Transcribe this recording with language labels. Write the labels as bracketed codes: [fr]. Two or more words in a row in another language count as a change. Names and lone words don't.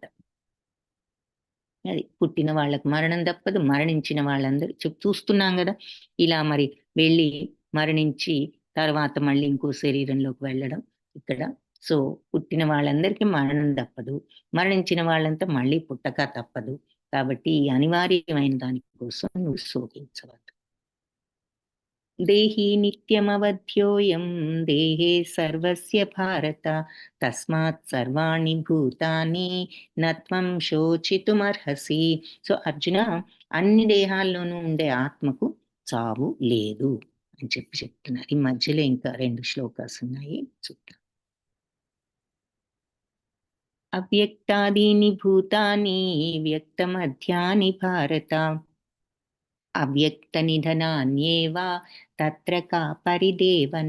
[te] అది పుట్టిన వాళ్ళకి మరణం తప్పదు, మరణించిన వాళ్ళందరూ చూస్తున్నాం కదా, ఇలా మరి వెళ్ళి మరణించి తర్వాత మళ్ళీ ఇంకో శరీరంలోకి వెళ్ళడం ఇక్కడ. సో పుట్టిన వాళ్ళందరికీ మరణం తప్పదు, మరణించిన వాళ్ళంతా మళ్ళీ పుట్టక తప్పదు. కాబట్టి ఈ అనివార్యమైన దానికోసం నువ్వు శోకించవద్దు. [sa] దేహి నిత్యమవధ్యోయం దేహే సర్వస్య భారత తస్మాత్ సర్వాణి భూతాని నత్వం శోచితుమర్హసి. [te] సో అర్జున, అన్ని దేహాల్లోనూ ఉండే ఆత్మకు చావు లేదు అని చెప్తున్నారు. ఈ మధ్యలో ఇంకా 2 శ్లోకాలు ఉన్నాయి, చూద్దాం. [sa] అవ్యక్తాదీని భూతాని వ్యక్తమధ్యాని భారత అవ్యక్త నిధనాన్యేవా తత్ర కా పరిదేవన.